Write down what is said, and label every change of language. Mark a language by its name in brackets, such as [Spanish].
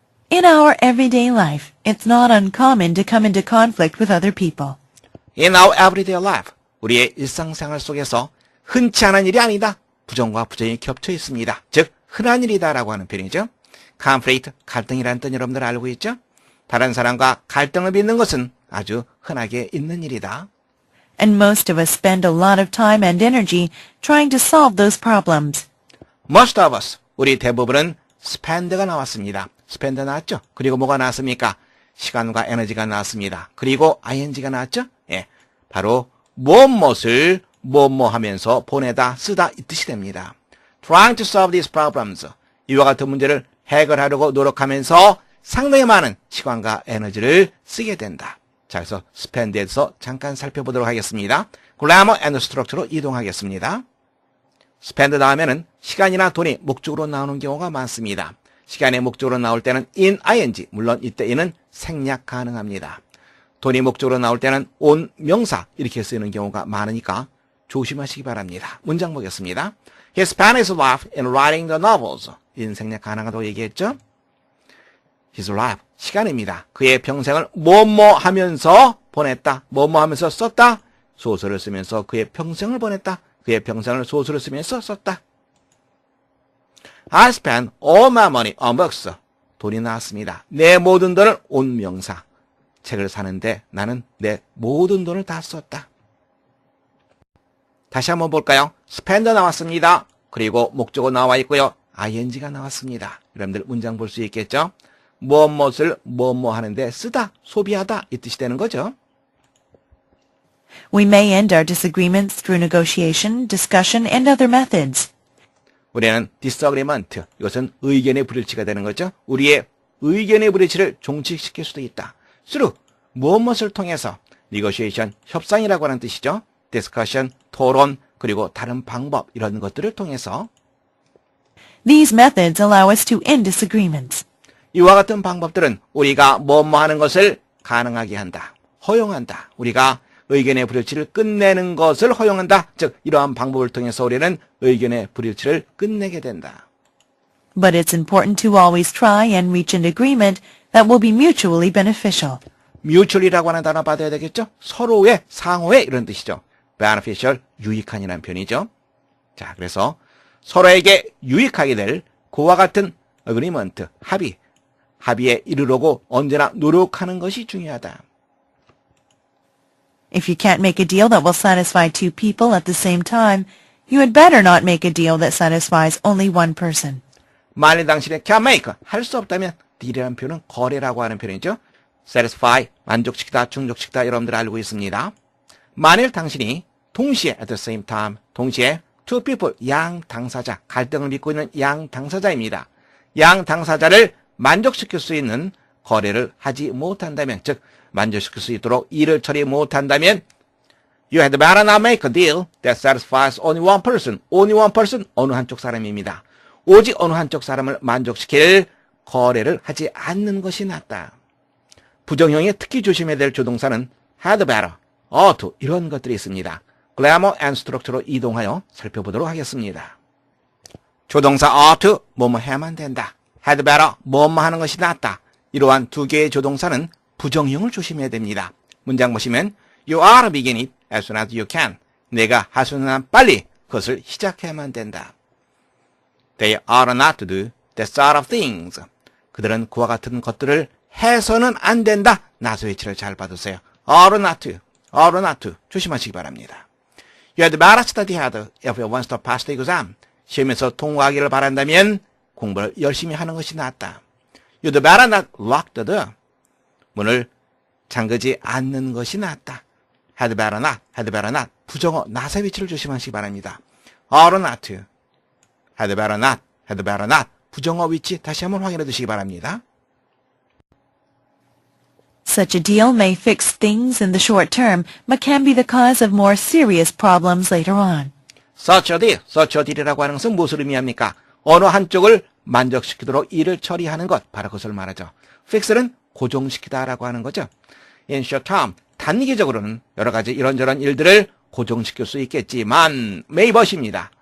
[English] In our everyday life, it's not uncommon to come into conflict with other people. In our everyday life, [Korean] 우리의 일상생활 속에서 흔치 않은 일이 아니다. 부정과 부정이 겹쳐 있습니다. 즉, 흔한 일이다라고 하는 표현이죠. conflict, 갈등이라는 뜻 여러분들 알고 있죠? 다른 사람과 갈등을 빚는 것은 아주 흔하게 있는 일이다. [English] And most of us spend a lot of time and energy trying to solve those problems. Most of us, [Korean] 우리 대부분은 spend가 나왔습니다. spend 나왔죠? 그리고 뭐가 나왔습니까? 시간과 에너지가 나왔습니다. 그리고 ing가 나왔죠? 예, 바로 무엇을 뭐뭐 하면서 보내다, 쓰다 이 뜻이 됩니다. [English] Trying to solve these problems. [Korean] 이와 같은 문제를 해결하려고 노력하면서 상당히 많은 시간과 에너지를 쓰게 된다. 자, 그래서 spend에서 잠깐 살펴보도록 하겠습니다. [English] grammar and structure [Korean] 로 이동하겠습니다. spend 다음에는 시간이나 돈이 목적으로 나오는 경우가 많습니다. 시간의 목적으로 나올 때는 in ing, 물론 이때 in은 생략 가능합니다. 돈이 목적으로 나올 때는 on 명사 이렇게 쓰이는 경우가 많으니까 조심하시기 바랍니다. 문장 보겠습니다. [English] He spent his life in writing the novels. [Korean] in 생략 가능하다고 얘기했죠? His life, 시간입니다. 그의 평생을 뭐뭐 하면서 보냈다. 뭐뭐 하면서 썼다. 소설을 쓰면서 그의 평생을 보냈다. 그의 평생을 소설을 쓰면서 썼다. [English] I spent all my money on books. [Korean] 돈이 나왔습니다. 내 모든 돈을 on 명사. 책을 사는데 나는 내 모든 돈을 다 썼다. 다시 한번 볼까요? spend 나왔습니다. 그리고 목적어 나와 있고요. ing가 나왔습니다. 여러분들 문장 볼 수 있겠죠? 무엇을 뭐뭐 하는데 쓰다, 소비하다 이 뜻이 되는 거죠. [English] We may end our disagreements through negotiation, discussion, and other methods. [Korean] 우리는 disagreement, 이것은 의견의 불일치가 되는 거죠. 우리의 의견의 불일치를 종식시킬 수도 있다. through, 무엇을 통해서, negotiation, 협상이라고 하는 뜻이죠. discussion, 토론, 그리고 다른 방법, 이런 것들을 통해서 [English] These methods allow us to end disagreements. [Korean] 이와 같은 방법들은 우리가 뭐뭐 하는 것을 가능하게 한다. 허용한다. 우리가 의견의 불일치를 끝내는 것을 허용한다. 즉 이러한 방법을 통해서 우리는 의견의 불일치를 끝내게 된다. [English] But it's important to always try and reach an agreement that will be mutually beneficial. [Korean] mutually라고 하는 단어 받아야 되겠죠? 서로의, 상호의 이런 뜻이죠. beneficial, 유익한이라는 표현이죠. 자, 그래서 서로에게 유익하게 될 그와 같은 agreement, 합의에 이르려고 언제나 노력하는 것이 중요하다. [English] If you can't make a deal that will satisfy two people at the same time, you had better not make a deal that satisfies only one person. [Korean] 만일 당신이 [English] can make, [Korean] 할 수 없다면 deal이라는 표현은 거래라고 하는 표현이죠. satisfy, 만족시키다, 충족시키다 여러분들 알고 있습니다. 만일 당신이 동시에 [English] at the same time, [Korean] 동시에 [English] two people, [Korean] 양 당사자, 갈등을 빚고 있는 양 당사자입니다. 양 당사자를 만족시킬 수 있는 거래를 하지 못한다면, 즉 만족시킬 수 있도록 일을 처리 못한다면 [English] you had better not make a deal that satisfies only one person. only one person, [Korean] 어느 한쪽 사람입니다. 오직 어느 한쪽 사람을 만족시킬 거래를 하지 않는 것이 낫다. 부정형에 특히 조심해야 될 조동사는 [English] had better, ought to [Korean] 이런 것들이 있습니다. [English] grammar and structure [Korean] 로 이동하여 살펴보도록 하겠습니다. 조동사 [English] ought to, [Korean] 뭐뭐 해야만 된다. [English] had better, [Korean] 뭐뭐 하는 것이 낫다. 이러한 두 개의 조동사는 부정형을 조심해야 됩니다. 문장 보시면 [English] You ought to begin it as soon as you can. [Korean] 내가 할 수 있는 한 빨리 그것을 시작해야만 된다. [English] They ought not to do that sort of things. [Korean] 그들은 그와 같은 것들을 해서는 안 된다. 나서 위치를 잘 받으세요. [English] ought not to, ought not to. [Korean] 조심하시기 바랍니다. [English] You had better study hard if you want to pass the exam. [Korean] 시험에서 통과하기를 바란다면 공부를 열심히 하는 것이 낫다. [English] You'd better not lock the door. [Korean] 문을 잠그지 않는 것이 낫다. [English] had better not. [Korean] 부정어, not의 위치를 조심하시기 바랍니다. [English] ought not to, had better not. [Korean] 부정어 위치 다시 한번 확인해 두시기 바랍니다. [English] Such a deal may fix things in the short term, but can be the cause of more serious problems later on. [Korean] such a deal이라고 하는 것은 무엇을 의미합니까? 어느 한쪽을 만족시키도록 일을 처리하는 것, 바로 그것을 말하죠. fix는 고정시키다라고 하는 거죠. [English] in short term, [Korean] 단기적으로는 여러 가지 이런저런 일들을 고정시킬 수 있겠지만, may but입니다.